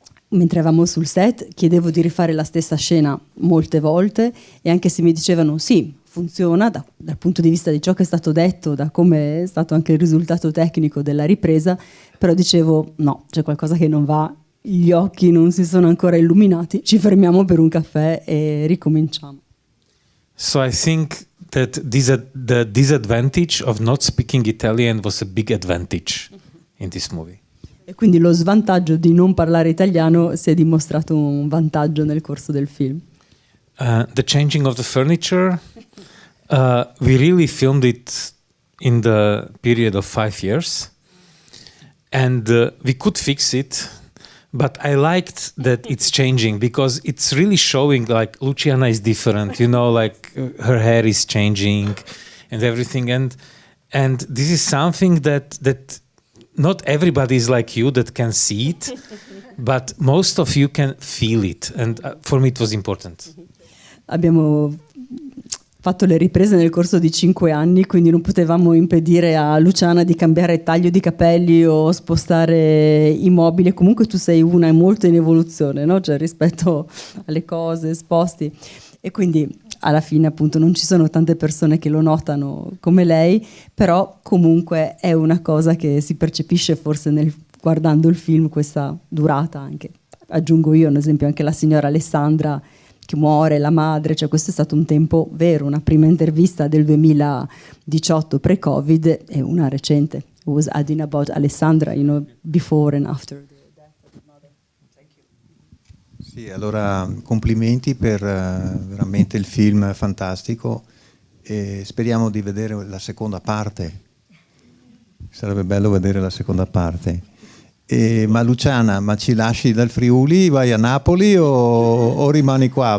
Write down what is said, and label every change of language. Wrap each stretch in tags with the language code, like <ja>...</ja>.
<it>Mentre eravamo sul set, chiedevo di rifare la stessa scena molte volte, e anche se mi dicevano sì, funziona dal punto di vista di ciò che è stato detto, da come è stato anche il risultato tecnico della ripresa, però dicevo no, c'è qualcosa che non va, gli occhi non si sono ancora illuminati, ci fermiamo per un caffè e ricominciamo.</it> <en>So I think that the disadvantage of not speaking Italian was a big advantage in this movie.</en> <it>E quindi lo svantaggio di non parlare italiano si è dimostrato un vantaggio nel corso del film.</it> <en>The changing of the furniture, we really filmed it in the period of 5 years, and we could fix it, but I liked that it's changing because it's really showing like Luciana is different, like her hair is changing and everything, and this is something that not everybody is like you that can see it, but most of you can feel it, and for me it was important.</en> <it>Abbiamo fatto le riprese nel corso di 5 anni, quindi non potevamo impedire a Luciana di cambiare taglio di capelli o spostare i mobili. Comunque tu sei una molto in evoluzione, no? Cioè, rispetto alle cose, sposti, e quindi alla fine appunto non ci sono tante persone che lo notano come lei, però comunque è una cosa che si percepisce forse guardando il film, questa durata anche. Aggiungo io, ad esempio, anche la signora Alessandra che muore, la madre, cioè questo è stato un tempo vero, una prima intervista del 2018 pre-Covid e una recente.</it> <en>I was adding about Alessandra, before and after the death of the mother. Thank you.</en> <it>Sì, allora complimenti per veramente il film fantastico, e speriamo di vedere la seconda parte. Sarebbe bello vedere la seconda parte. Ma Luciana, ma ci lasci dal Friuli, vai a Napoli o rimani qua?</it>